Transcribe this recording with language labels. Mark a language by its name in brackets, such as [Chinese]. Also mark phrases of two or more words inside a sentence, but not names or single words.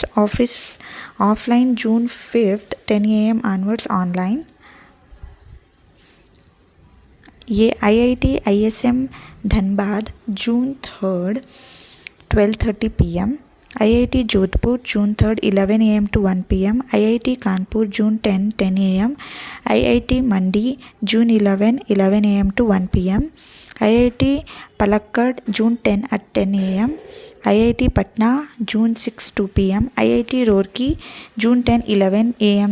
[English] Offline, June 5th, 10 a.m. onwards. Online. IIT ISM Dhanbad, June 3rd, 12:30 p.m. IIT Jodhpur, June 3rd, 11 a.m. to 1 p.m. IIT Kanpur, June 10, 10 a.m. IIT Mandi, June 11, 11 a.m. to 1 p.m. IIT Palakkad, June 10 at 10 a.m. IIT Patna, June 6, 2 p.m. IIT Roorkee, June 10, 11 a.m.